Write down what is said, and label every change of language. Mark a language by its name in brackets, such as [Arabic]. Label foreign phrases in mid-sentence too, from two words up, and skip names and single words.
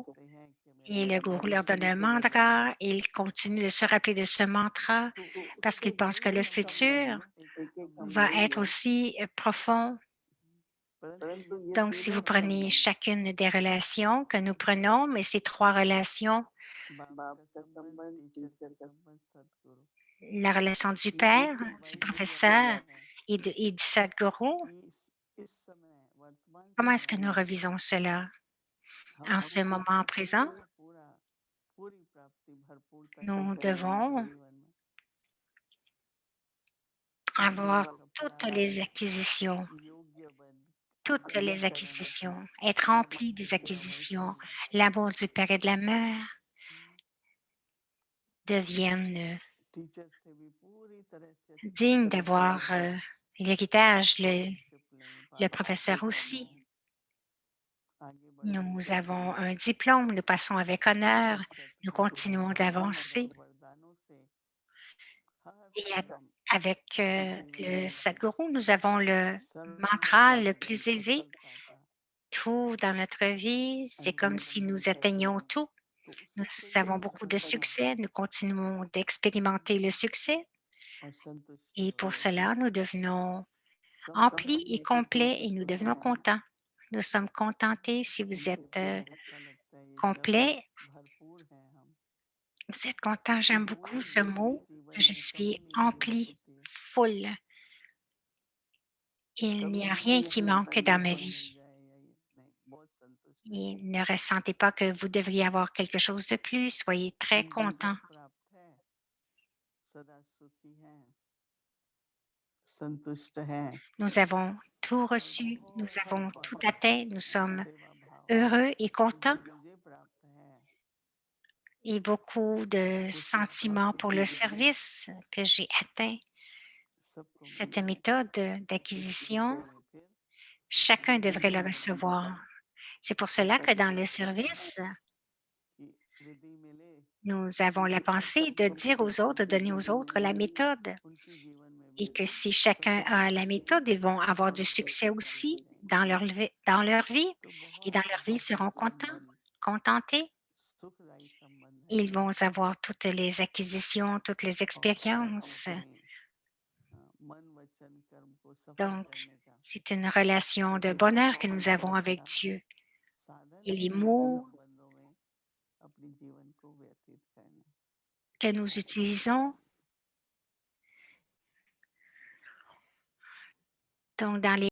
[Hindi] सोचते हैं कि मेरा [French] et le [Hindi] गुरु [French] gourou leur [Hindi] मुझे [French] donne un [Hindi] छोड़ गया। [French] mantra et ils continuent de se rappeler de ce mantra [Hindi] तो [French] parce qu'ils pensent que [Hindi] एक [French] le [Hindi] एक संबंध [French] futur [Hindi] में एक एक संबंध [French] va [Hindi] में, [French] être aussi profond. [Hindi] परंतु ये [French] Donc, si vous [Hindi] तीनों [French] prenez [Hindi] संबंध [French] chacune des relations que nous prenons, mais ces trois relations, [Hindi] बाप का संबंध, टीचर का संबंध, सदगुरु, [French] la relation du [Hindi] ये [French] père, [Hindi] एक [French] du [Hindi] संबंध मुझे अभी [French] professeur [Hindi] याद है [French] et du Sadhguru, [Hindi] कि इस समय वर्तमान [French] comment est-ce [Hindi] समय [French] que nous [Hindi] में [French] revisons cela en ce [Hindi] हमको [French] moment présent? [Hindi] पूरा पूरी प्राप्ति भरपूरता [French] Nous [Hindi] चाहिए [French] devons [Hindi] जीवन में, [French] avoir [Hindi] गुरु का [French] toutes les [Hindi] प्राप्त [French] acquisitions, [Hindi] योग्य बन [French] toutes les [Hindi] अंतःकरण [French] acquisitions, être [Hindi] सब [French] rempli des acquisitions, [Hindi] परमेश्वर [French] l'amour du père et de la mère deviennent [Hindi] टीचर से भी पूरी तरह से अच्छी [French] dignes [Hindi] तरह [French] d'avoir l'héritage, [Hindi] स्कॉलरशिप लें, [French] le [Hindi] पारितोषिक [French] professeur aussi. [Hindi] पाएं, आगे बढ़ते [French] Nous [Hindi] रहें, [French] avons un diplôme, nous passons avec honneur, [Hindi] और [French] nous [Hindi] सतगुरु के [French] continuons [Hindi] अनुग्रह [French] d'avancer. [Hindi] वरदानों से हर [French] Et [Hindi] पल हम [French] avec [Hindi] जीवन [French] le [Hindi] में [French] Sadhguru, nous avons le mantra [Hindi] सर्वथा [French] le plus élevé. [Hindi] सफलता का [French] Tout dans notre vie, c'est comme [Hindi] अनुभव [French] si [Hindi] करते [French] nous [Hindi] हैं, [French] atteignons tout. [Hindi] तो [French] Nous [Hindi] उसी से [French] avons [Hindi] युक्त [French] beaucoup de [Hindi] होकर हम [French] succès, nous continuons d'expérimenter le succès [Hindi] और संतुष्ट [French] et pour [Hindi] होकर [French] cela, nous devenons [Hindi] संपूर्ण [French] emplis et complets et nous devenons contents. Nous sommes contentés si vous [Hindi] मुझे [French] êtes [Hindi] बहुत अच्छा लगता है ये शब्द, [French] complet. [Hindi] भरपूर है हम, [French] Vous êtes content, j'aime beaucoup [Hindi] कोई [French] ce [Hindi] भी [French] mot. [Hindi] जीवन [French] Je [Hindi] में [French] suis [Hindi] कमी नहीं महसूस [French] empli, [Hindi] होती है, [French] full. Il n'y [Hindi] कभी [French] a [Hindi] नहीं [French] rien [Hindi] लगता [French] qui [Hindi] है कि [French] manque [Hindi] ये [French] dans ma [Hindi] और मिल [French] vie. [Hindi] जाए या ये नहीं, बहुत संतुष्ट है, [French] Et ne ressentez pas que vous devriez avoir quelque chose de plus. Soyez très [Hindi] हमको [French] content. [Hindi] सब प्राप्त है, सदा सुखी हैं, संतुष्ट हैं [French] Nous avons tout [Hindi] और [French] reçu, nous [Hindi] बहुत [French] avons tout [Hindi] बहुत [French] atteint, nous sommes [Hindi] सेवा भाव [French] heureux et [Hindi] जो [French] contents [Hindi] मुझे प्राप्त है, [French] et beaucoup de [Hindi] उससे बहुत [French] sentiments pour [Hindi] सुखी [French] le [Hindi] हैं, [French] service que j'ai atteint. [Hindi] सबको [French] Cette [Hindi] मिलना [French] méthode [Hindi] इस [French] d'acquisition, [Hindi] जीवन में फिर [French] chacun devrait le [Hindi] दूसरों को [French] recevoir. C'est pour cela que [Hindi] संतुष्ट [French] dans le [Hindi] करना [French] service, [Hindi] कि विधि मिले, [French] nous avons la pensée de dire aux autres, de donner aux autres la méthode [Hindi] उनके जीवन में [French] et [Hindi] भी [French] que si chacun a la [Hindi] संतुष्टि [French] méthode, ils vont avoir du succès [Hindi] प्रतीत होती [French] aussi [Hindi] रहेंगी, [French] dans leur vie [Hindi] तो [French] et [Hindi] बहुत [French] dans leur vie, ils [Hindi] बहुत [French] seront contents, [Hindi] संबंध [French] contentés. [Hindi] सुखदायी संबंध है [French] Ils vont avoir toutes les acquisitions, toutes les [Hindi] और [French] expériences. [Hindi] अपने मन वचन कर्म को सफल [French] Donc, [Hindi] करने का [French] c'est une relation de [Hindi] जीवन का [French] bonheur que [Hindi] बहुत [French] nous [Hindi] ही [French] avons avec [Hindi] अच्छा [French] Dieu. [Hindi] साधन [French] Et [Hindi] है [French] les [Hindi] इन [French] mots [Hindi] संबंधों में अपने जीवन को व्यतीत करना [French] que nous utilisons, donc dans les